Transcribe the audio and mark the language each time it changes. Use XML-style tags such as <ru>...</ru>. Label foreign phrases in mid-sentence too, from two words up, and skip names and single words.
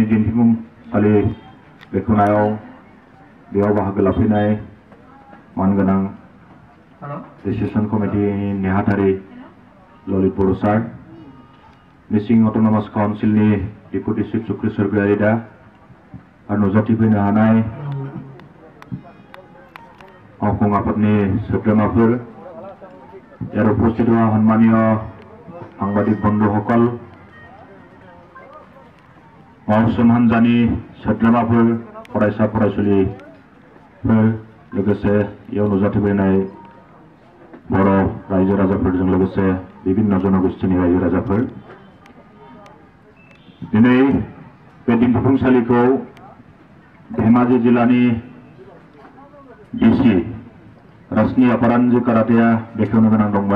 <brx>दिन्थिफुंसालि बेखेवनायाव बेयाव बाहागो लाफैनाय मानगोनां डिसिसन कमिटिनि नेहाथारि ललित बर' सार, मिसिं अट'नमास काउन्सिलनि डेपुटि चिफ सुक्रेश्वर गयारि दा आरो नुजाथिफैनो हानाय मावफुं आफादनि सोद्रोमाफोर,</brx> <as>ইয়াৰ উপস্থিত হোৱা সন্মানীয় সাংবাদিক বন্ধুসকল,</as> <brx>महसुम हानजानि सोद्रोमाफोर, फरायसा फरायसुलिफोर, लोगोसे इयाव नुजाथिफैनाय बर' रायजो राजाफोरजों लोगोसे विभिन्न जनगोष्ठीनि रायजो राजाफोर, दिनै बे दिन्थिफुंसालिखौ धेमाजि जिल्लानि डिसि रश्मि अपरान्जु करातेया बेखेवनो गोनां दंमोन।</brx>